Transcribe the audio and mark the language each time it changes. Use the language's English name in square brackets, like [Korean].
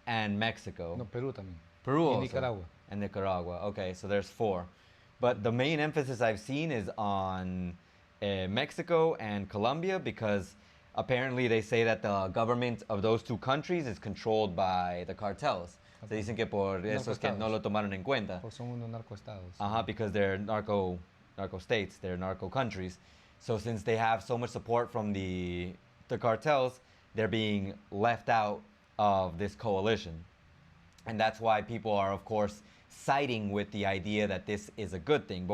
[English] and Mexico. [Spanish] No, Perú también. [English] Peru also. Nicaragua. And Nicaragua. Okay, so there's four. But the main emphasis I've seen is on Mexico and Colombia, because apparently they say that the government of those two countries is controlled by the cartels. [Spanish] Se dicen que por eso es que no lo tomaron en cuenta. Porque son unos narcoestados. [English] Because they're narco states, they're narco countries. So since they have so much support from the cartels, they're being left out of this coalition. And that's why people are, of course, siding with the idea that this is a good thing.